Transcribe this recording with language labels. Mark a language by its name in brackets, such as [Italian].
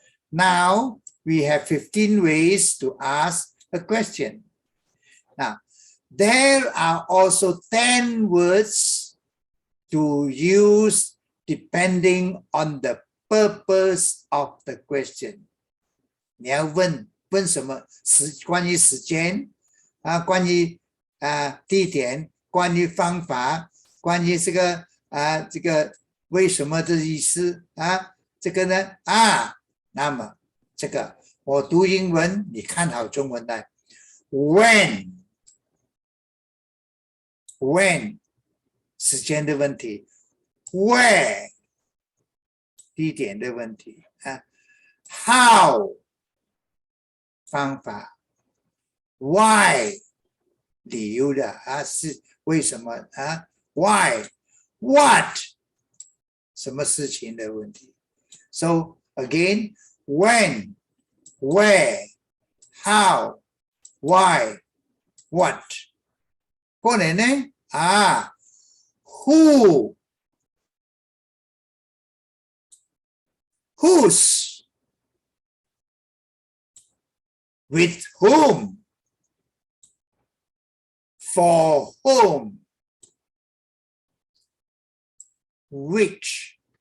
[English] Now we have 15 ways to ask a question. Now, there are also 10 words to use depending on the purpose of the question. [Chinese] 你要问什么？关于时间啊，关于地点，关于方法，关于这个为什么的意思啊？这个呢那么这个我读英文，你看好中文来。 [English] When [Chinese] 时间的问题 [English] ，Where [Chinese] 地点的问题啊 [English] ，How [Chinese] 方法 [English] ，Why [Chinese] 理由的是为什么啊 [English] ？Why What [Chinese] 什么事情的问题 [English] ？So again, when, where, how, why, what。 [Chinese] 过来呢 [English] who, whose, with whom, for whom, which.